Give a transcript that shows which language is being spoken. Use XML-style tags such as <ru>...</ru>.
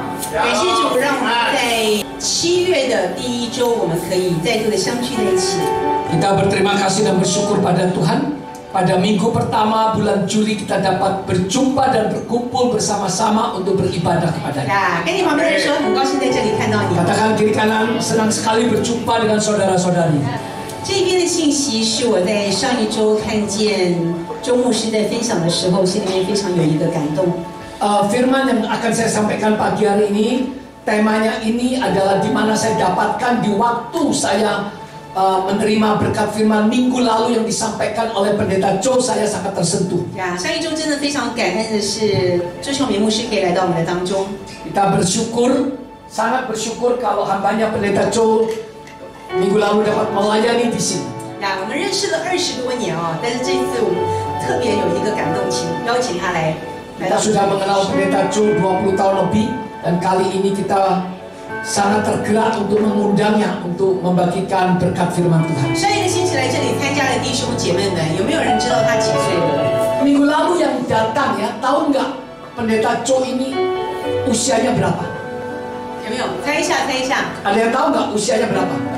<zh>感谢主，让我们在7月的第1周，我们可以再度的相聚在一起。</zh> <id>Kita berterima kasih dan bersyukur pada Tuhan. Pada minggu pertama bulan Juli kita dapat berjumpa dan berkumpul bersama-sama untuk beribadah kepada-Nya.</id> <zh>呀，跟你旁边人说，很高兴在这里看到你。</zh> <id>Katakan kiri kanan, senang sekali berjumpa dengan saudara-saudari.</id> <zh>这边的信息是我在上一周看见周牧师在分享的时候，心里面非常有一个感动。</zh> <id>Firman yang akan saya sampaikan pagi hari ini, temanya ini adalah di mana saya dapatkan di waktu saya menerima berkat firman minggu lalu yang disampaikan oleh pendeta Joe, saya sangat tersentuh.</id> <zh>呀，上一周真的非常感恩的是周秀明牧师可以来到我们的当中。</zh> <id>Kita bersyukur, sangat bersyukur kalau hambanya pendeta Joe minggu lalu dapat melayani di sini.</id> <zh>呀，我们认识了20多年哦，但是这次我们特别有一个感动，邀请他来。</zh> <id>Kita sudah mengenal pendeta Joe 20 tahun lebih, dan kali ini kita sangat tergerak untuk mengundangnya untuk membagikan berkat firman Tuhan.</id> <zh>上一个星期来这里参加的弟兄姐妹们，有没有人知道他几岁了？</zh> <id>Minggu lalu yang datang ya, tahu nggak pendeta Joe ini usianya berapa?</id> <zh>有没有？猜一下，猜一下。</zh> <id>Ada yang tahu nggak usianya berapa?</id>